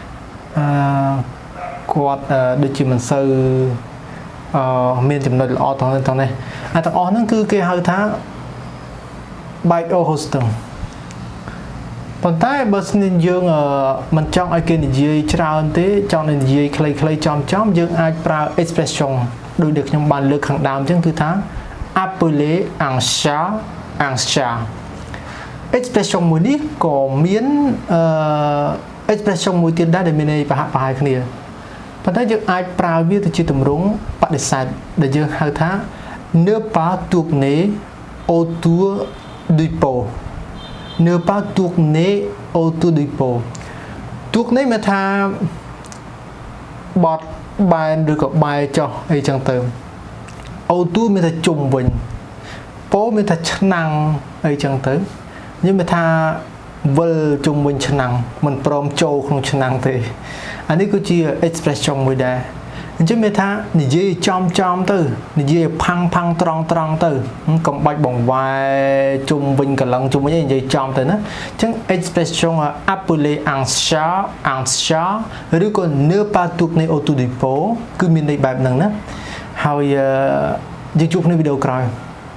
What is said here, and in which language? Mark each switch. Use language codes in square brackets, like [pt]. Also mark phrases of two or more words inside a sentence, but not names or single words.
[km] គាត់ដូចជាមិនសូវមានចំណុចល្អត្រង់នេះទាំងអស់ហ្នឹងគឺគេហៅថាបែកអូហូស្ទឹងប៉ុន្តែបើស្នៀងយើងមិនចង់ឲ្យគេនិយាយច្រើនទេចង់និយាយខ្លីៗចំយើងអាចប្រើ expression ដូចដែលខ្ញុំបានលើក ខាងដើមអញ្ចឹងគឺថា [fr] appeler un chat [km] expression មួយនេះក៏មាន expression មួយទៀតដែរដែលមានន័យប្រហាក់គ្នាប៉ុន្តែយើងអាចប្រើវាទៅជាទម្រង់បដិសេធដែល យើងហៅថា [fr] ne pas tourner autour du pot ne pas tourner autour du pot tourner [km] មានថាបត់បែនឬក៏បែរចុះអី ចឹងទៅ autour មានថាជុំវិញ pot មានថាឆ្នាំងអីចឹងទៅយើងមានថាវិលជុំ វិញឆ្នាំងមិនព្រមចូលក្នុងឆ្នាំងទេអានេះគឺជា expression មួយដែរអញ្ចឹងមានថានិយាយចំទៅនិយាយផាំងត្រង់ទៅកុំបាច់បង្វែរជុំវិញកន្លងជុំវិញនិយាយចំទៅណាអញ្ចឹង [fr] expression appeler un chat [km] ឬក៏ [fr] ne pas tourner autour du pot [km] គឺមានន័យបែបហ្នឹងណាហើយយើងជួបគ្នាវីដេអូក្រោយ